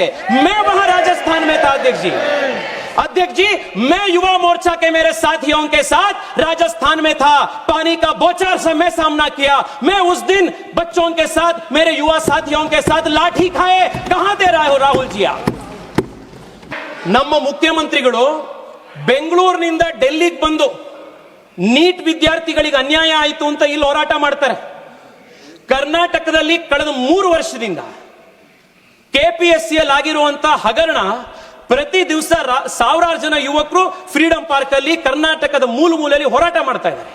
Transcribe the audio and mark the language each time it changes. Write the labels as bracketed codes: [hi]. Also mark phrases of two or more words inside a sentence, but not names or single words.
[hi] मैं वहां राजस्थान में था अध्यक्ष जी। अध्यक्ष जी, मैं युवा मोर्चा के मेरे साथियों के साथ राजस्थान में था, पानी का बौछार से मैं सामना किया। मैं उस दिन बच्चों के साथ, मेरे युवा साथियों के साथ लाठी खाए। कहां दे रहे हो राहुल जी आप? [kn] ನಮ್ಮ ಮುಖ್ಯಮಂತ್ರಿಗಳು ಬೆಂಗಳೂರಿನಿಂದ ಡೆಲ್ಲಿಗೆ ಬಂದು ನೀಟ್ ವಿದ್ಯಾರ್ಥಿಗಳಿಗೆ ಅನ್ಯಾಯ ಆಯಿತು ಅಂತ ಇಲ್ಲಿ ಹೋರಾಟ ಮಾಡ್ತಾರೆ। ಕರ್ನಾಟಕದಲ್ಲಿ ಕಳೆದ 3 ವರ್ಷದಿಂದ ಕೆಪಿಎಸ್ಸಿಯಲ್ಲಿ ಆಗಿರುವಂತಹ ಹಗರಣ, ಪ್ರತಿ ದಿವಸ ಸಾವಿರಾರು ಜನ ಯುವಕರು ಫ್ರೀಡಂ ಪಾರ್ಕ್ ಅಲ್ಲಿ ಕರ್ನಾಟಕದ ಮೂಲೆಯಲ್ಲಿ ಹೋರಾಟ ಮಾಡ್ತಾ ಇದ್ದಾರೆ।